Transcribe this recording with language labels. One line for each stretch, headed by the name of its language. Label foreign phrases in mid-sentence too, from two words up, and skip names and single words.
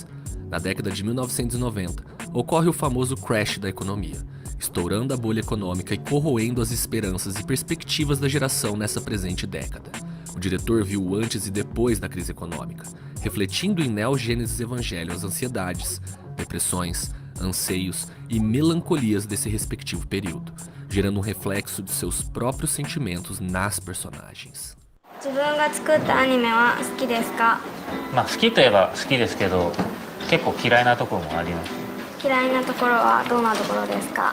Portuguese: Na década de 1990, ocorre o famoso crash da economia, estourando a bolha econômica e corroendo as esperanças e perspectivas da geração nessa presente década. O diretor viu o antes e depois da crise econômica, refletindo em Neo Genesis Evangelion as ansiedades, depressões, anseios e melancolias desse respectivo período, gerando um reflexo de seus próprios sentimentos nas personagens.
Japanese: 自分が作ったアニメは好きですか？まあ好きといえば好きですけど、結構嫌いなところもあります。嫌いなところはどんなところですか？